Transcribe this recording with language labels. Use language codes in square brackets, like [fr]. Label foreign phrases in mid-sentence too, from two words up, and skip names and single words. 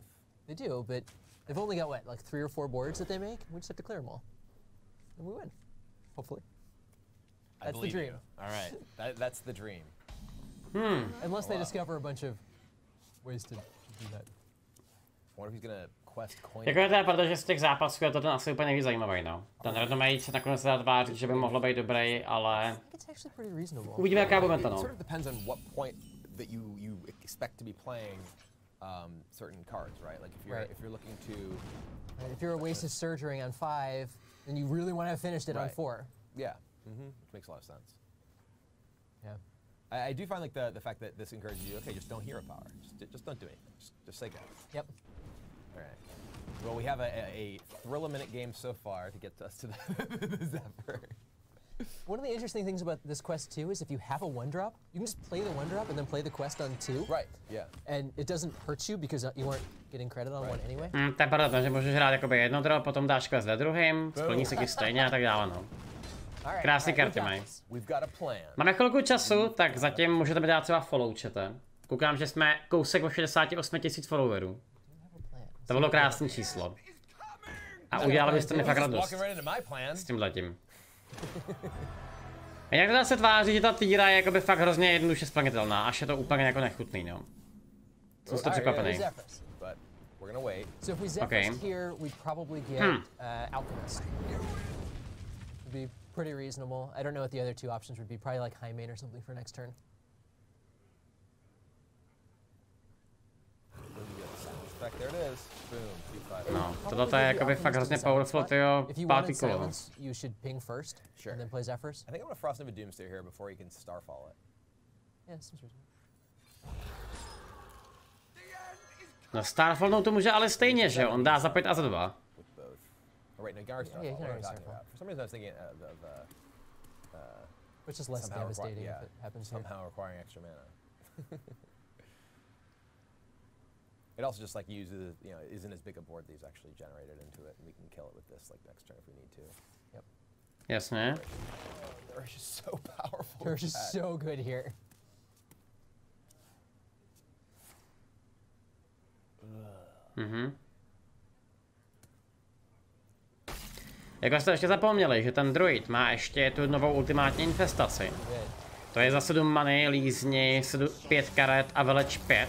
[en] They do, but they've only got what, like 3 or 4 boards that they make. We just have to clear them all, and we win. Hopefully. That's the dream. All right, that's the dream. Unless they discover a bunch of ways to do that. I wonder if he's gonna quest coin. [cs] Jako je to, protože z těch zápasů je to asi úplně nejvíc zajímavý, no. Ten Renomate se nakonec dá tvářit, že by mohlo být dobrý, ale uvidíme, jaká bude to, no. [en] It sort of depends on what point that you expect to be playing certain cards, right? Like if you're looking to. Right, if you're a wasted surge ring on 5, then you really want to have finished it on 4. Yeah, which makes a lot of sense. Yeah. I do find like the fact that this encourages you. Okay, just don't hero power. Just don't do anything. Just say go. Yep. All right. Well, we have a thrill-a-minute game so far to get us to the Zephyr. One of the interesting things about this quest too is if you have a 1-drop, you can just play the 1-drop and then play the quest on 2. Right. Yeah. And it doesn't hurt you because you weren't getting credit on 1 anyway. [cs] To je pravda, takže můžeš hrát jakoby jedno drop, potom dáš quest ve druhém, splní se ti stejně a tak dále, no. Krásné karty mají. Máme chvilku času, tak zatím můžete mi dát třeba follow, čete. Koukám, že jsme kousek o 68 000 followerů. To bylo krásné číslo. A udělali byste mi fakt radost s tímhletím. A jak to se tváří, že ta týra je jakoby fakt hrozně jednoduše splnitelná, až je to úplně jako nechutný, no. Co jste překvapený? [en] Okay. Pretty reasonable. I don't know what the other 2 options would be. Probably like high main or something for next turn. There it is. Boom. [cs] No, tohle je jakoby fakt hrozně powerful, tyjo, pátý kolo. [en] You should ping first, and then play Zephyrs. I think I'm gonna Frost Nova Doomsday here before you can Starfall it. Yeah, seems reasonable. [cs] No Starfallnou to může ale stejně, že jo? On dá za 5 a za 2. [en] Oh, wait, no, Gar Starfall. Yeah, What am I talking about? For some reason I was thinking which is less devastating if it happens here. Somehow requiring extra mana. It also just like uses, you know, isn't as big a board that he's actually generated into it, and we can kill it with this like next turn if we need to. Yep. [cs] Jasně. [en] They're just so powerful. They're just so good here. [cs] Jako jste ještě zapomněli, že ten druid má ještě tu novou ultimátní infestaci. To je za 7 many, lízni, 5 karet a veleč 5.